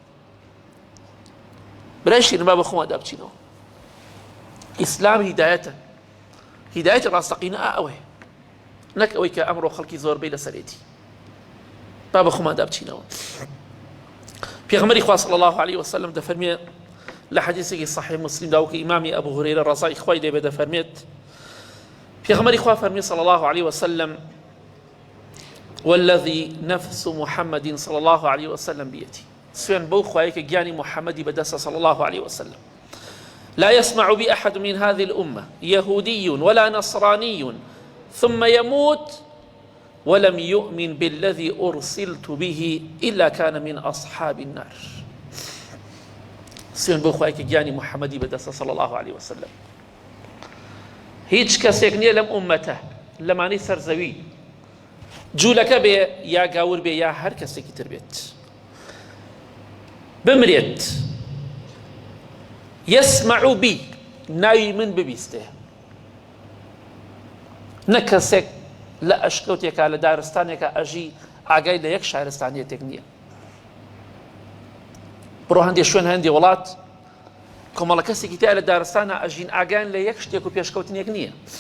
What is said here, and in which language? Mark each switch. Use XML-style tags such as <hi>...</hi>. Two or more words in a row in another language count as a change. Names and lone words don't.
<ckb>برای شیرین با بە خۆمان دابچینەوە. ئیسلام هیدایەتە، هیدایەتی ڕاستەقینە ئەوەیە، نەک ئەوەی کە ئەمڕۆ خەڵکی زۆربەی لەسەرێتی. با بە خۆمان دابچینەوە. پێغەمبەری خوا</ckb> <ar>صلی الله عليه وسلم</ar> <ckb>دەفەرمێ لە حەدیثێکی صحیح مسلم دا وکە ئیمامی ئەبوو هورەیرە ڕەزای خوای لێ بێ دەفەرمێت پێغەمبەری خوا فەرمی</ckb> <ar>صلی الله عليه وسلم والذي نفس محمد صلى الله عليه وسلم بيده،</ar> <ckb>سوێن بەو خوایە کە گیانی محەممەدی بەدەستە</ckb> <ar>صلى الله عليه وسلم، لا يسمع بأحد من هذه الأمة يهودي ولا نصراني ثم يموت ولم يؤمن بالذي أرسلت به إلا كان من أصحاب النار.</ar> <ckb>سوێن بۆ خوای کە گیانی محەممەدی بەدەستە</ckb> <ar>صلی الله عليه وسلم.</ar> <ckb>هیچ کەسێک نییە لەم ئومەتە لەمانەی سەرزەوی جوولەکە بێ یا گاور بێ یا هەر کەسێکی تر بێت بمرێت</ckb> <ar>يسمع بي</ar> <ckb>ناوی من ببیستێ، نە کەسێک لە ئەشکەوتێکە لە دارستانێکە ئەژی ئاگای لە یەک شارستانیەتێک نییە. بڕۆ هەندێک شوێن هەندێک وڵات کۆمەڵە کەسێکی تیا لە دارستانە ئەژین ئاگایان لە یەک شتێک و پێشکەوتنێک نییە.</ckb>